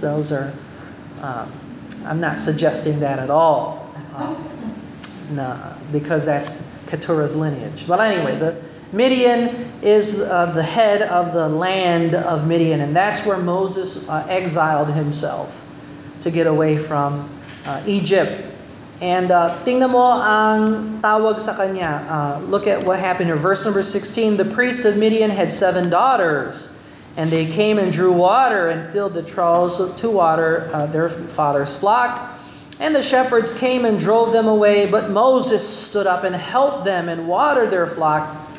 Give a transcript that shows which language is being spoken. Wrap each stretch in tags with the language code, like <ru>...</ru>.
<en>Those are, I'm not suggesting that at all. No, because that's Keturah's lineage. But anyway, the Midian is the head of the land of Midian, and that's where Moses exiled himself to get away from Egypt.</en> <tl>And tingnan mo ang tawag sa kanya.</tl> <en>Look at what happened here. Verse number 16, the priests of Midian had 7 daughters, and they came and drew water and filled the troughs to water their father's flock. And the shepherds came and drove them away, but Moses stood up and helped them and watered their flock.</en>